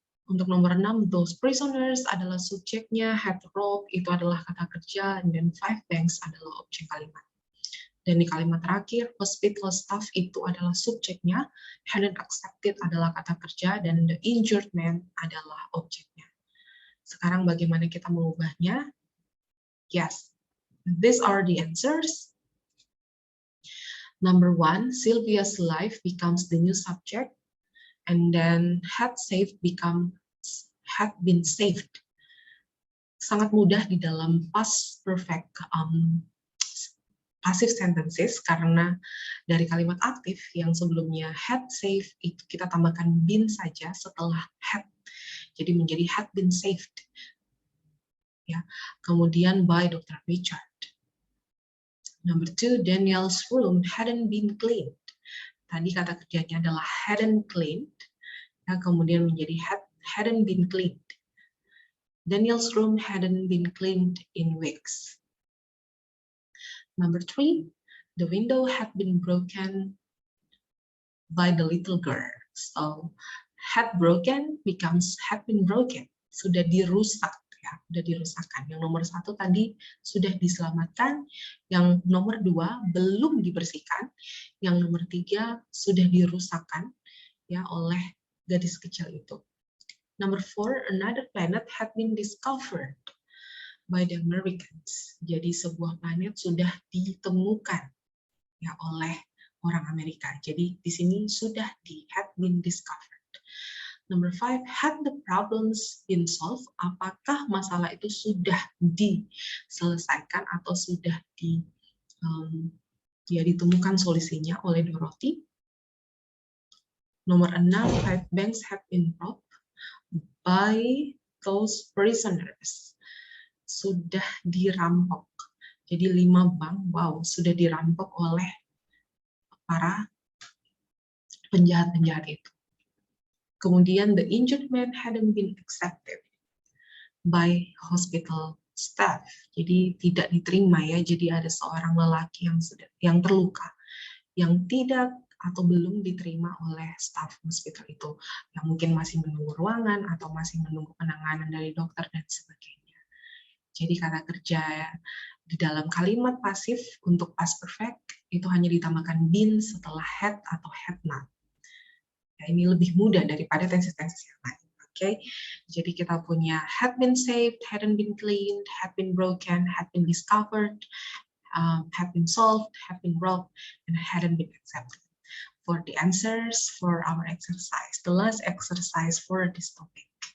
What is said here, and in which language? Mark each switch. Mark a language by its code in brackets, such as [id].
[id] Untuk nomor 6, [en] those prisoners [id] adalah subjeknya, [en] had robbed [id] itu adalah kata kerja, [en] and then 5 banks [id] adalah objek kalimat. Dan di kalimat terakhir, [en] hospital staff [id] itu adalah subjeknya, [en] hadn't accepted [id] adalah kata kerja, dan [en] the injured man [id] adalah objeknya. Sekarang bagaimana kita mengubahnya? Yes, [en] these are the answers. Number 1, Sylvia's life becomes the new subject, and then had saved becomes had been saved. [id] Sangat mudah di dalam past perfect passive sentences karena dari kalimat aktif yang sebelumnya had saved itu kita tambahkan been saja setelah had. Jadi menjadi had been saved. Ya. Kemudian [en] by Dr. Richard. Number 2, Daniel's room hadn't been cleaned. [id] Tadi kata kerjanya adalah hadn't cleaned. Ya, kemudian menjadi hadn't been cleaned. [en] Daniel's room hadn't been cleaned in weeks. Number 3, the window had been broken by the little girl. So, had broken becomes had been broken. [id] Sudah dirusak, ya, sudah dirusakkan. Yang nomor 1 tadi sudah diselamatkan. Yang nomor 2 belum dibersihkan. Yang nomor 3 sudah dirusakkan ya oleh gadis kecil itu. [en] Number 4, another planet had been discovered by the Americans. [id] Jadi sebuah planet sudah ditemukan ya oleh orang Amerika. Jadi di sini sudah [en] had been discovered. Number 5, had the problems been solved? [id] Apakah masalah itu sudah diselesaikan atau sudah ditemukan solusinya oleh Dorothy? [en] Nomor 6, 5 banks have been robbed by those prisoners. [id] Sudah dirampok. Jadi 5 bank, wow, sudah dirampok oleh para penjahat-penjahat itu. [en] Kemudian the injured man hadn't been accepted by hospital staff. [id] Jadi tidak diterima ya. Jadi ada seorang lelaki yang terluka yang tidak atau belum diterima oleh staf hospital itu, yang mungkin masih menunggu ruangan atau masih menunggu penanganan dari dokter dan sebagainya. Jadi kata kerja di dalam kalimat pasif untuk past perfect itu hanya ditambahkan been setelah had atau had not. Ya, ini lebih mudah daripada tenses-tenses yang lain. [en] Okay? [id] Jadi kita punya [en] had been saved, hadn't been cleaned, had been broken, had been discovered, had been solved, had been robbed, and hadn't been accepted. For the answers for our exercise, the last exercise for this topic.